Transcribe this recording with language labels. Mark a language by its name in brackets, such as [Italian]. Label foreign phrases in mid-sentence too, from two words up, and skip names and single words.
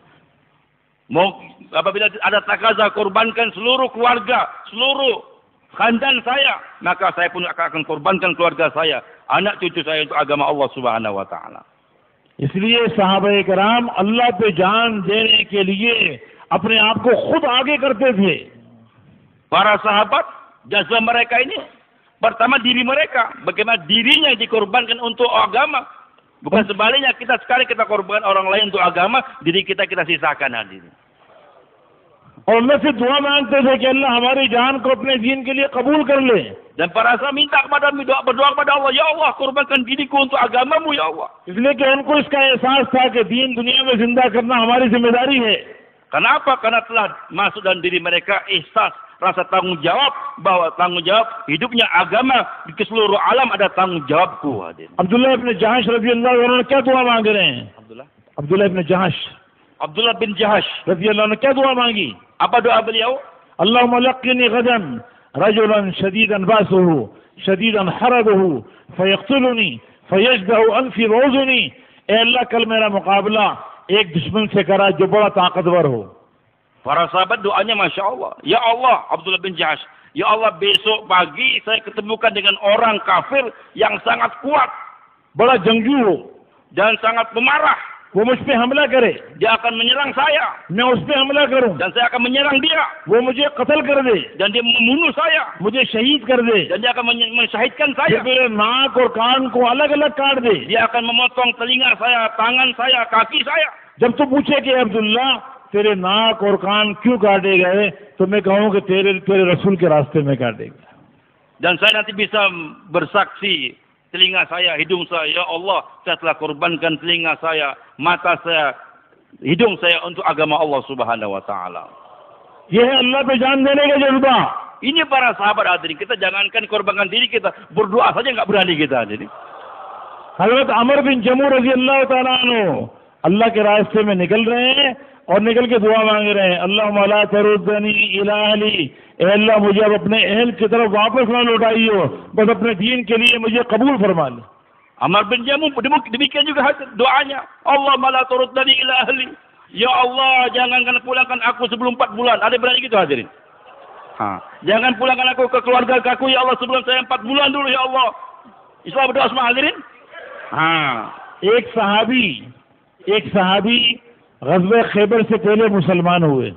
[Indonesian] Apabila ada takaza kurbankan seluruh keluarga, seluruh khandan saya, maka saya pun akan kurbankan keluarga saya, anak cucu saya untuk agama Allah [Arabic] سبحانه وتعالى. [Hindi] इसलिए sahabat किराम अल्लाह पे जान देने के लिए अपने आप को खुद आगे करते थे. [Indonesian] Para sahabat, jasa mereka ini pertama diri mereka, bagaimana dirinya dikorbankan untuk agama. Bukan sebaliknya, kita sekali kita korbankan orang lain untuk agama, diri kita sisakan hadirin. [Hindi] और अल्लाह से दुआ मांगते थे कि अल्लाह हमारी जान को अपने दीन के लिए कबूल कर ले. [Indonesian] Dan para sahabat minta kepada berdoa kepada Allah, ya Allah korbankan diriku untuk agamamu ya Allah. [Hindi] इसलिए कि उनको इसका एहसास था कि दीन दुनिया में जिंदा करना हमारी जिम्मेदारी है. [Indonesian] Kenapa? Karena telah masuk dalam diri mereka ihsas, rasa tanggung jawab, bahwa tanggung jawab hidupnya agama di seluruh alam ada tanggung jawabku. [Hindi] Abdullah ibn Jahash [Arabic] رضي الله عنه [Hindi] क्या दुआ मांग रहे हैं? Abdullah ibn Jahash. Abdullah bin Jahash [Arabic] رضي الله عنه [Hindi] क्या दुआ मांगी? [Indonesian] Apa doa beliau? [Arabic] اللهم لقني غدا رجلا شديدا بأسه شديدا حرده فيقتلني فيجدع أنفي وأذني. [Hindi] ए अल्लाह कल मेरा मुकाबला एक दुश्मन से करा जो बड़ा ताकतवर हो. [Indonesian] Para sahabat doanya [Arabic] ما شاء الله. [Indonesian] Ya Allah, Abdullah bin Jahash. Ya Allah, besok pagi saya ketemukan dengan orang kafir yang sangat kuat. [Hindi] बड़ा जंगजू हो. [Indonesian] Dan sangat pemarah. [Hindi] वो मुझ पे हमला करे. [Indonesian] Dia akan menyerang saya. [Hindi] मैं उस पे हमला करूं. [Indonesian] Dan saya akan menyerang dia. [Hindi] वो मुझे कत्ल कर दे. [Indonesian] Dan dia membunuh saya. [Hindi] मुझे शहीद कर दे. [Indonesian] Dan dia akan mensyahidkan saya. [Hindi] मेरे नाक और कान को अलग अलग काट दे. [Indonesian] Dia akan memotong telinga saya, tangan saya, kaki saya. [Hindi] जब तू पूछे कि अब्दुल्ला तेरे नाक और कान क्यों काटे गए, तो मैं कहूँ कि तेरे रसूल के रास्ते में काटे गए. [Indonesian] Dan saya nanti bisa bersaksi, telinga saya, hidung saya, ya Allah, saya telah korbankan telinga saya, mata saya, hidung saya untuk agama Allah [Arabic] سبحانه وتعالى. [Hindi] ये है अल्लाह पे जान देने का जज्बा. [Indonesian] Ini para sahabat hadirin, kita jangankan korbankan diri kita, berdoa saja enggak berani kita hadirin. [Hindi] हजरत अमर बिन जमू [Arabic] رضي الله تعالى عنه [Hindi] अल्लाह के रास्ते में निकल रहे हैं और निकल के दुआ मांग रहे हैं, [Arabic] اللهم لا تردني إلى أهلي. [Hindi] ए अल्लाह मुझे अब अपने अहल की तरफ वापस ना लौटाइयो, बस अपने दीन के लिए मुझे कबूल फरमा ले. [Indonesian] Amr bin Jamu demikian juga doanya, [Arabic] اللهم لا تردني إلى أهلي. [Indonesian] Ya Allah, jangan pulangkan aku sebelum 4 bulan. Ada berani gitu hadirin? Jangan pulangkan aku ke keluarga aku ya Allah sebelum saya 4 bulan dulu ya Allah. Islam berdoa semua hadirin? [Hindi] एक सहाबी ग़ज़वा खैबर से पहले मुसलमान हुए.